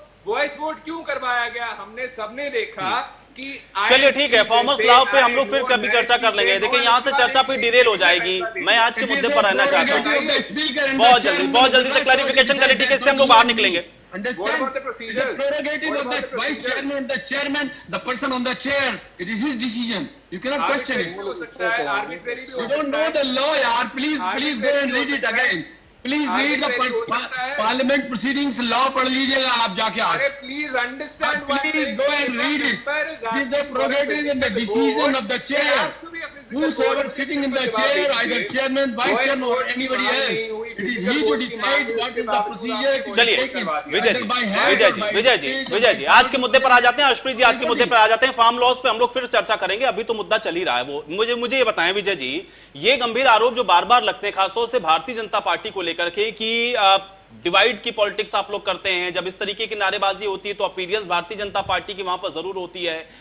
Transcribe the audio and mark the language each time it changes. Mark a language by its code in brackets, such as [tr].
[hi] Voice vote क्यों करवाया गया? हमने सबने देखा कि चलिए ठीक है, फॉर्मर्स लॉ पे हम लोग फिर कभी चर्चा कर लेंगे। देखिए यहाँ से चर्चा पे डिरेल हो जाएगी। मैं आज के मुद्दे पर रहना चाहता हूँ। बहुत जल्दी से क्लैरिफिकेशन करें, ठीक है? इससे हम लोग बाहर निकलेंगे। [en] What about the procedures? The prerogative of the vice chairman and the chairman, the person on the chair. It is his decision. You cannot question it. You don't know the law, yaar. Please go and read it again. Please read the parliament proceedings law. [hi] पढ़ लीजिएगा आप जाके आज. [en] Please understand. Please go and read it. It is the prerogative and the decision of the chair. Whoever sitting in the chair, either chairman, vice chairman, or anybody else, it is he to decide what is the procedure. [hi] चलिए विजय जी आज के मुद्दे पर आ जाते हैं। अर्शप्रीत जी आज के मुद्दे पर आ जाते हैं। फार्म लॉस पे हम लोग फिर चर्चा करेंगे। अभी तो मुद्दा चल ही रहा है। वो मुझे ये बताएं विजय जी, ये गंभीर आरोप जो बार बार लगते हैं खासतौर से भारतीय जनता पार्टी को लेकर के कि डिवाइड की पॉलिटिक्स आप लोग करते हैं, जब इस तरीके की नारेबाजी होती है तो अपीयरेंस भारतीय जनता पार्टी की वहां पर जरूर होती है।